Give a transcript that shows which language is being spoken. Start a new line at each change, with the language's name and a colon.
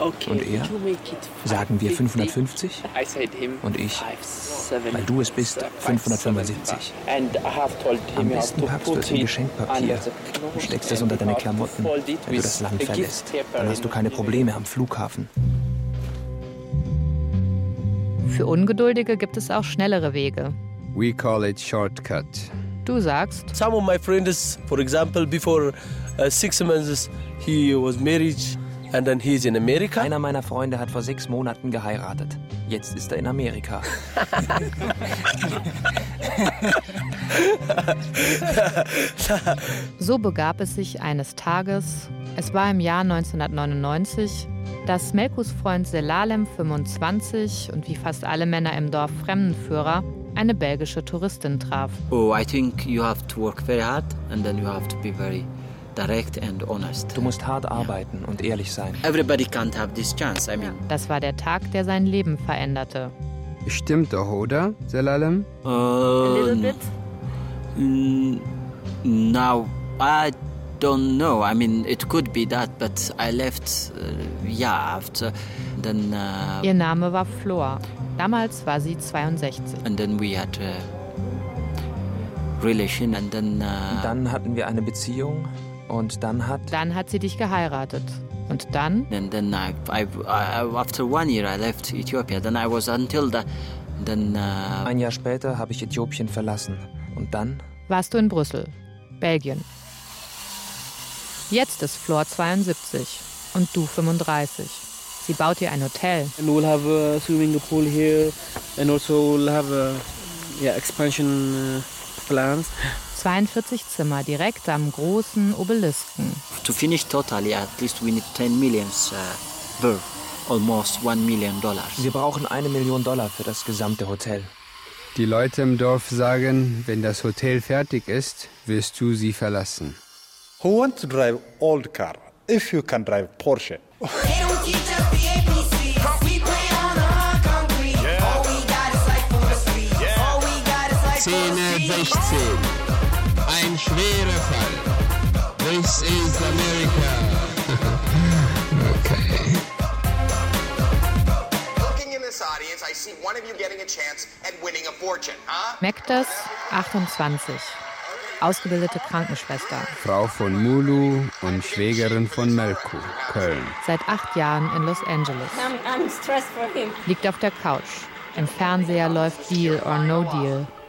German: Und er, sagen wir 550? Und ich, weil du es bist, 575. Am besten packst du es in Geschenkpapier und steckst es unter deine Klamotten, wenn du das Land verlässt. Dann hast du keine Probleme am Flughafen. Für Ungeduldige gibt es auch schnellere Wege.
English: We call it shortcut.
German: Du sagst,
English: some of my friends, for example, before 6 months, he was married and then he's in America.
German: Einer meiner Freunde hat vor 6 Monaten geheiratet. Jetzt ist in Amerika. So begab es sich eines Tages, es war im Jahr 1999, dass Melkus Freund Selalem, 25, und wie fast alle Männer im Dorf Fremdenführer, eine belgische Touristin traf.
English: Oh, I think you have to work very hard and then you have to be very direct and honest.
German: Du musst hart arbeiten und ehrlich sein.
English: Everybody can't have this chance, I mean.
German: Das war der Tag, der sein Leben veränderte. Stimmt doch, oder, Selalem?
English: A little bit. Now, I don't know. I mean, it could be that, but I left, after. Then,
German: Ihr Name war Flor. Damals war sie 62.
English: And then we had a relation and then,
German: dann hatten wir eine Beziehung und dann hat sie dich geheiratet. Und dann?
English: And then after 1 year I left Ethiopia. Then I was until the, then,
German: ein Jahr später habe ich Äthiopien verlassen. Und dann? Warst du in Brüssel, Belgien. Jetzt ist Flor 72 und du 35. Sie baut hier ein Hotel.
English: And we'll have a swimming pool here and also we'll have a, yeah, expansion plans.
German: 42 Zimmer direkt am großen Obelisken.
English: To finish totally, at least we need 10 million worth, almost $1 million.
German: Wir brauchen $1 million für das gesamte Hotel. Die Leute im Dorf sagen, wenn das Hotel fertig ist, wirst du sie verlassen.
English: Who wants to drive old car? If you can drive Porsche.
German: Szene 16. Ein schwerer Fall.
English: This is America. Okay. Looking in this audience, I see one of you getting a chance and winning a fortune, huh?
German: Mektas, 28. Ausgebildete Krankenschwester. Frau von Mulu und Schwägerin von Melku, Köln. Seit 8 Jahren in Los Angeles.
English: I'm stressed for him.
German: Liegt auf der Couch. Im Fernseher läuft Deal or No Deal.